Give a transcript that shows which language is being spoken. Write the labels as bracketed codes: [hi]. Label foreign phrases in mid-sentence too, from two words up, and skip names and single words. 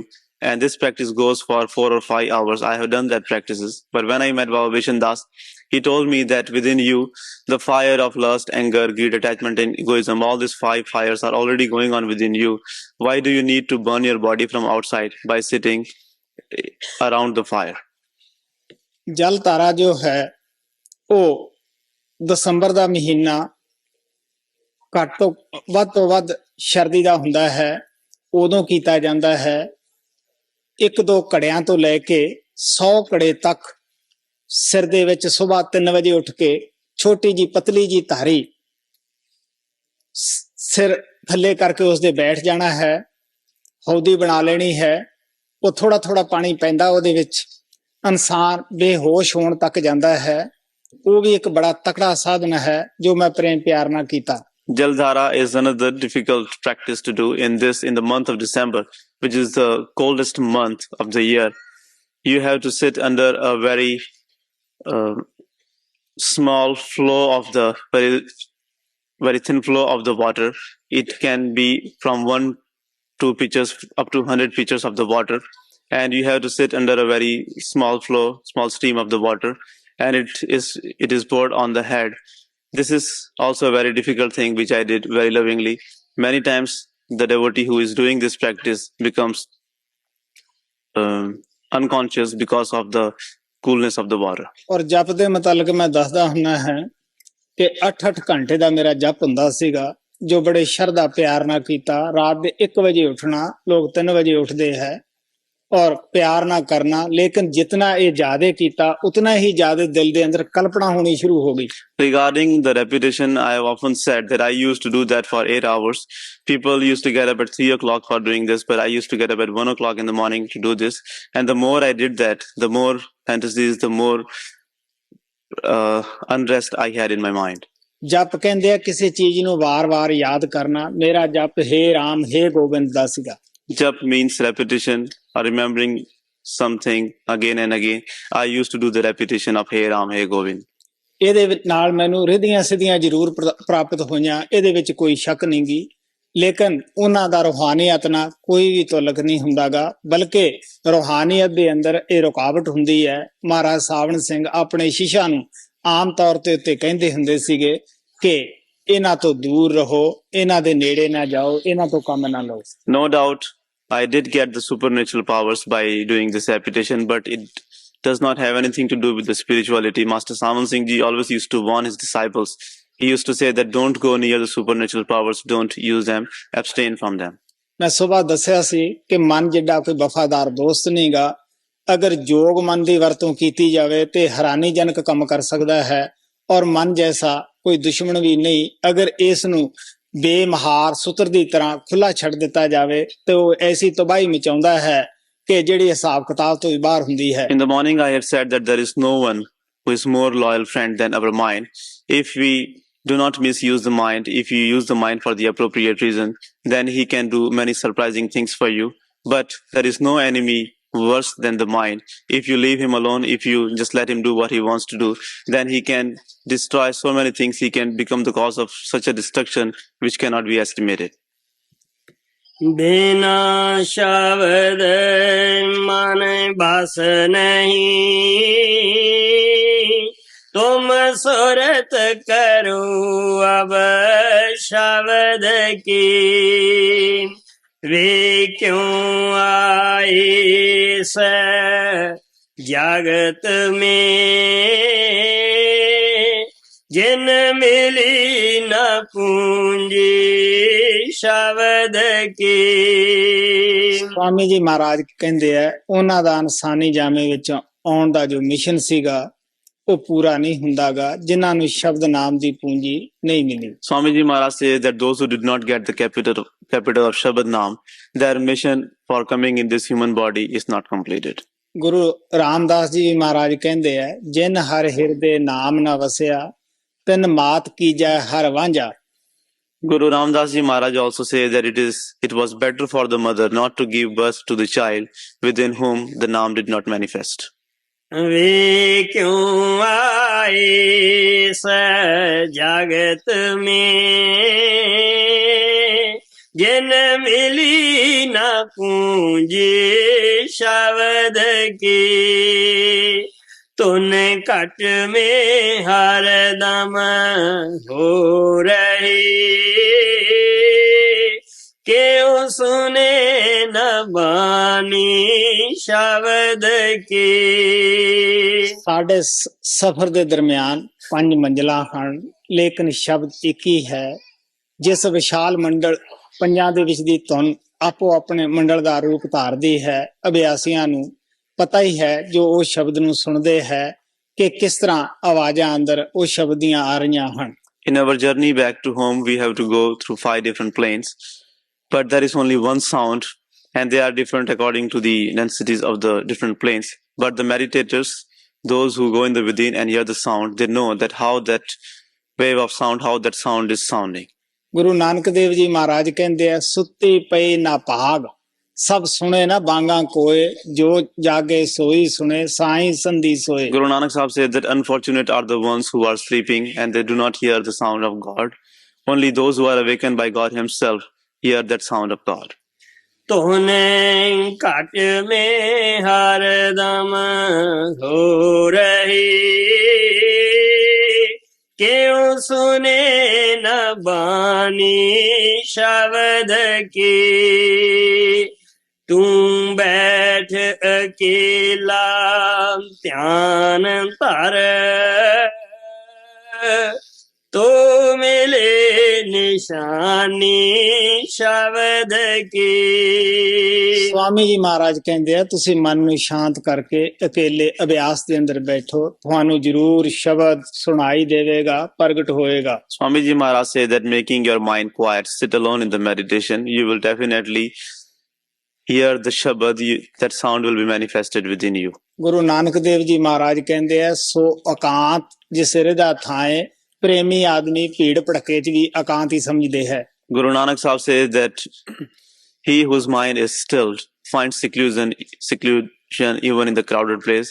[en] And this practice goes for 4 or 5 hours. I have done that practices. But when I met Baba Vishen Das, he told me that within you, the fire of lust, anger, greed, attachment, and egoism, all these 5 fires are already going on within you. Why do you need to burn your body from outside by sitting around the fire? [pa] ਜਲ ਧਾਰਾ ਜੋ ਹੈ ਉਹ ਦਸੰਬਰ ਦਾ ਮਹੀਨਾ ਘੱਟ ਤੋਂ ਵੱਧ ਸਰਦੀ ਦਾ ਹੁੰਦਾ ਹੈ, ਉਦੋਂ ਕੀਤਾ ਜਾਂਦਾ ਹੈ। 1-2 ਘੜਿਆਂ ਤੋਂ ਲੈ ਕੇ 100 ਘੜੇ ਤੱਕ ਸਿਰ ਦੇ ਵਿੱਚ ਸਵੇਰ 3 ਵਜੇ ਉੱਠ ਕੇ ਛੋਟੀ ਜੀ ਪਤਲੀ ਜੀ ਧਾਰੀ ਸਿਰ ਥੱਲੇ ਕਰਕੇ ਉਸ ਦੇ ਬੈਠ ਜਾਣਾ ਹੈ। ਹੌਦੀ ਬਣਾ ਲੈਣੀ ਹੈ। ਉਹ ਥੋੜਾ ਥੋੜਾ ਪਾਣੀ ਪੈਂਦਾ ਉਹਦੇ ਵਿੱਚ, ਇਨਸਾਨ ਬੇਹੋਸ਼ ਹੋਣ ਤੱਕ ਜਾਂਦਾ ਹੈ। ਉਹ ਵੀ ਇੱਕ ਬੜਾ ਤਕੜਾ ਸਾਧਨ ਹੈ ਜੋ ਮੈਂ ਪ੍ਰੇਮ ਪਿਆਰ ਨਾਲ ਕੀਤਾ। [en] Jaldhara is another difficult practice to do in the month of December, which is the coldest month of the year. You have to sit under a very small flow of the very thin flow of the water. It can be from 1-2 pitchers up to 100 pitchers of the water, and you have to sit under a very small stream of the water, and it is poured on the head. This is also a very difficult thing which I did very lovingly. Many times the devotee who is doing this practice becomes unconscious because of the coolness of the water. [pa] ਔਰ ਜਪ ਦੇ ਮੁਤਲਕ ਮੈਂ ਦੱਸਦਾ ਹੁੰਦਾ ਹੈ ਕਿ 8-8 ਘੰਟੇ ਦਾ ਮੇਰਾ ਜਪ ਹੁੰਦਾ ਸੀਗਾ, ਜੋ ਬੜੇ ਸ਼ਰਧਾ ਪਿਆਰ ਨਾਲ ਕੀਤਾ। ਰਾਤ ਦੇ 1 ਵਜੇ ਉੱਠਣਾ, ਲੋਕ 3 ਵਜੇ ਉੱਠਦੇ ਹੈ, ਔਰ ਪਿਆਰ ਨਾ ਕਰਨਾ। ਲੇਕਿਨ ਜਿਤਨਾ ਇਹ ਜ਼ਿਆਦਾ ਕੀਤਾ ਉਤਨਾ ਹੀ ਜ਼ਿਆਦਾ ਦਿਲ ਦੇ ਅੰਦਰ ਕਲਪਨਾ ਹੋਣੀ ਸ਼ੁਰੂ ਹੋ ਗਈ। [en] Regarding the repetition, I have often said that I used to do that for 8 hours. People used to get up at 3 o'clock for doing this, but I used to get up at 1 o'clock in the morning to do this. And the more I did that, the more fantasies, the more unrest I had in my mind. [pa] ਜਪ ਕਹਿੰਦੇ ਆ ਕਿਸੇ ਚੀਜ਼ ਨੂੰ ਵਾਰ-ਵਾਰ ਯਾਦ ਕਰਨਾ। ਮੇਰਾ ਜਪ ਹੇ ਰਾਮ ਹੇ ਗੋਬਿੰਦ ਦਾ ਸੀਗਾ। [en] Jap means repetition or remembering something again and again. I used to do the repetition of Hey Ram, Hey Govind. [pa] ਇਹਦੇ ਨਾਲ ਮੈਨੂੰ ਰਿੱਧੀਆਂ ਸਿੱਧੀਆਂ ਜ਼ਰੂਰ ਪ੍ਰਾਪਤ ਹੋਈਆਂ, ਇਹਦੇ ਵਿੱਚ ਕੋਈ ਸ਼ੱਕ ਨਹੀਂ ਗੀ। ਲੇਕਿਨ ਉਹਨਾਂ ਦਾ ਰੂਹਾਨੀਅਤ ਨਾਲ ਕੋਈ ਵੀ ਤੁਲਕ ਨਹੀਂ ਹੁੰਦਾਗਾ, ਬਲਕਿ ਰੂਹਾਨੀਅਤ ਦੇ ਅੰਦਰ ਇਹ ਰੁਕਾਵਟ ਹੁੰਦੀ ਹੈ। ਮਹਾਰਾਜ ਸਾਵਣ ਸਿੰਘ ਆਪਣੇ ਸ਼ਿਸ਼ਿਆਂ ਨੂੰ ਆਮ ਤੌਰ ਤੇ ਉੱਤੇ ਕਹਿੰਦੇ ਹੁੰਦੇ ਸੀਗੇ ਕਿ ਇਹਨਾਂ ਤੋਂ ਦੂਰ ਰਹੋ, ਇਹਨਾਂ ਦੇ ਨੇੜੇ ਨਾ ਜਾਓ, ਇਹਨਾਂ ਤੋਂ ਕੰਮ ਨਾ ਲਓ। [en] No doubt I did get the supernatural powers by doing this repetition, but it does not have anything to do with the spirituality. Master Saman Singh Ji always used to warn his disciples. He used to say that don't go near the supernatural powers, don't use them, abstain from them. [pa] ਮੈਂ ਸੁਬਾਹ ਦੱਸਿਆ ਸੀ ਕਿ ਮਨ ਜਿੱਡਾ ਕੋਈ ਵਫਾਦਾਰ ਦੋਸਤ ਨਹੀਂਗਾ। ਅਗਰ ਯੋਗ ਮਨ ਦੀ ਵਰਤੋਂ ਕੀਤੀ ਜਾਵੇ ਤੇ ਹੈਰਾਨੀਜਨਕ ਕੰਮ ਕਰ ਸਕਦਾ ਹੈ, ਔਰ ਮਨ ਜੈਸਾ ਕੋਈ ਦੁਸ਼ਮਣ ਵੀ ਨਹੀਂ। ਅਗਰ ਇਸ ਨੂੰ ਬੇਮਹਾਰ ਸੁਤਰ ਦੀ ਤਰ੍ਹਾਂ ਖੁੱਲਾ ਛੱਡ ਦਿੱਤਾ ਜਾਵੇ ਤੇ ਉਹ ਐਸੀ ਤਬਾਹੀ ਮਚਾਉਂਦਾ ਹੈ ਕਿ ਜਿਹੜੀ ਹਿਸਾਬ ਕਿਤਾਬ ਤੋਂ ਵੀ ਬਾਹਰ ਹੁੰਦੀ ਹੈ। [en] In the morning I had said that there is no one who is more loyal friend than our mind. If we do not misuse the mind, if you use the mind for the appropriate reason, then he can do many surprising things for you. But there is no enemy worse than the mind. If you leave him alone, if you just let him do what he wants to do, then he can destroy so many things. He can become the cause of such a destruction which cannot be estimated. [hi] बिना शब्द मन बस नहीं, तुम सुरत करो अब शब्द की। वे क्यों आए से जगत में, जिन मिली न पूंजी शब्द की। [pa] ਸਵਾਮੀ ਜੀ ਮਹਾਰਾਜ ਕਹਿੰਦੇ ਆ ਉਹਨਾਂ ਦਾ ਇਨਸਾਨੀ ਜਾਮੇ ਵਿੱਚ ਆਉਣ ਦਾ ਜੋ ਮਿਸ਼ਨ ਸੀਗਾ ਉਹ ਪੂਰਾ ਨਹੀਂ ਹੁੰਦਾਗਾ ਜਿਨ੍ਹਾਂ ਨੂੰ ਸ਼ਬਦ ਨਾਮ ਦੀ ਪੂੰਜੀ ਨਹੀਂ ਮਿਲੀ। [en] Swami Ji Maharaj says that those who did not get the capital of Shabad Naam, their mission for coming in this human body is not completed. [pa] ਗੁਰੂ ਰਾਮਦਾਸ ਜੀ ਮਹਾਰਾਜ ਕਹਿੰਦੇ ਆ ਜਿਨ ਹਰ ਹਿਰਦੇ ਨਾਮ ਨਾ ਵਸਿਆ ਤਿਨ ਮਾਤ ਕੀਜੈ ਹਰ ਵਾਂਝਾ। [en] Guru Ramdas Ji Maharaj also says that it was better for the mother not to give birth to the child within whom the Naam did not manifest. [hi] वे क्यों आए स जगत में, जिन मिली न पूंजी शब्द की। तुन कट में हर दम हो रही, क्यों सुने न बानी शब्द की। [pa] ਸਾਡੇ ਸਫ਼ਰ ਦੇ ਦਰਮਿਆਨ 5 ਮੰਜ਼ਲਾਂ ਹਨ, ਲੇਕਿਨ ਸ਼ਬਦ ਇੱਕ ਹੀ ਹੈ। ਜਿਸ ਵਿਸ਼ਾਲ ਮੰਡਲ ਪੰਜਾਂ ਦੇ ਵਿੱਚ ਦੀ ਧੁਨ ਆਪੋ ਆਪਣੇ ਮੰਡਲ ਦਾ ਰੂਪ ਧਾਰਦੀ ਹੈ। ਅਭਿਆਸੀਆਂ ਨੂੰ ਪਤਾ ਹੀ ਹੈ ਜੋ ਉਹ ਸ਼ਬਦ ਨੂੰ ਸੁਣਦੇ ਹੈ ਕਿ ਕਿਸ ਤਰ੍ਹਾਂ ਆਵਾਜ਼ਾਂ ਅੰਦਰ ਉਹ ਸ਼ਬਦ ਦੀਆਂ ਆ ਰਹੀਆਂ ਹਨ। [en] In our journey back to home, we have to go through 5 different planes, but there is only one sound, and they are different according to the densities of the different planes. But the meditators, those who go in the within and hear the sound, they know that how that wave of sound, how that sound is sounding. [pa] ਗੁਰੂ ਨਾਨਕ ਦੇਵ ਜੀ ਮਹਾਰਾਜ ਕਹਿੰਦੇ ਆ, ਸੁੱਤੀ ਪਈ ਨਾ ਭਾਗ, ਸਭ ਸੁਣੇ ਨਾ ਬਾਂਗਾ ਕੋਏ, ਜੋ ਜਾਗੇ ਸੋਈ ਸੁਣੇ, ਸਾਈਂ ਸੰਧੀ ਸੋਏ. [en] Guru Nanak Sahib said that unfortunate are the ones who are sleeping and they do not hear the sound of God. Only those who are awakened by God himself hear that sound of God. [hi] तोहने घट में हरदम हो रही, क्यों सुने न बानी शब्द की, तू बैठ अकेला ध्यान धर, तो मिले निशानी शब्द की. [pa] ਸਵਾਮੀ ਜੀ ਮਹਾਰਾਜ ਕਹਿੰਦੇ ਆ, ਤੁਸੀਂ ਮਨ ਨੂੰ ਸ਼ਾਂਤ ਕਰਕੇ ਇਕੱਲੇ ਅਭਿਆਸ ਦੇ ਅੰਦਰ ਬੈਠੋ, ਤੁਹਾਨੂੰ ਜ਼ਰੂਰ ਸ਼ਬਦ ਸੁਣਾਈ ਦੇਵੇਗਾ, ਪ੍ਰਗਟ ਹੋਏਗਾ. [en] Swami Ji Maharaj said that making your mind quiet, sit alone in the meditation, you will definitely hear the Shabad, that sound will be manifested within you. [pa] ਗੁਰੂ ਨਾਨਕ ਦੇਵ ਜੀ ਮਹਾਰਾਜ ਕਹਿੰਦੇ ਆ, ਸੋ ਇਕਾਂਤ ਜਿਸ ਹਿਰਦਾ ਥਾਏ, ਪ੍ਰੇਮੀ ਆਦਮੀ ਭੀੜ ਭੜਕੇ ਚ ਵੀ ਇਕਾਂਤ ਹੀ ਸਮਝਦੇ ਹੈ. [en] Guru Nanak Sahib says that he whose mind is stilled finds seclusion even in the crowded place.